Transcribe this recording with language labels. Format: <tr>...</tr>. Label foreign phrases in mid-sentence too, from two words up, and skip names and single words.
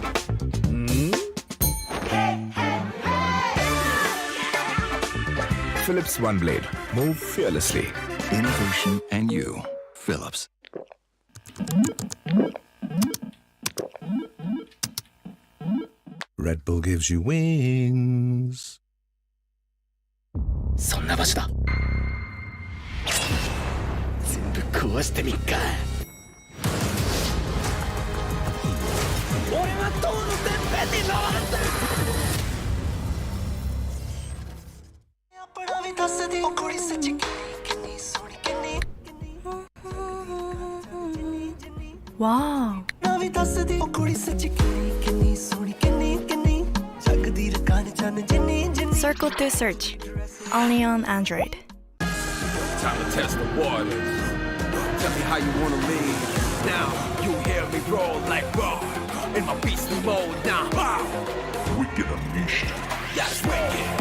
<en>Philips One Blade. Move fearlessly. Innovation and you. Philips. Red Bull gives you wings.</en> <ja>そんな場所だ。全部壊してみっか。俺は塔のてっぺんに登るんだ。</ja> <pa>ਆਪਣਾ ਵੀ ਦੱਸ ਦੇ ਉਹ ਕੁੜੀ ਸੱਚੀ ਕਿੰਨੀ ਸੋਹਣੀ ਕਿੰਨੀ</pa> <en>Wow.</en> <pa>ਨਾ ਵੀ ਦੱਸ ਦੇ ਉਹ ਕੁੜੀ ਸੱਚੀ ਕਿੰਨੀ ਸੋਹਣੀ ਕਿੰਨੀ ਕਿੰਨੀ ਜਗਦੀ ਰਕਾਨ ਚੰਨ ਜਿੰਨੀ ਜਿੰਨੀ</pa> <en>Circle to search. Only on Android. Time to test the waters. Tell me how you wanna leave. Now you hear me roll like raw in my beastly mode. Now wow, wicked unleashed. That's wicked.</en>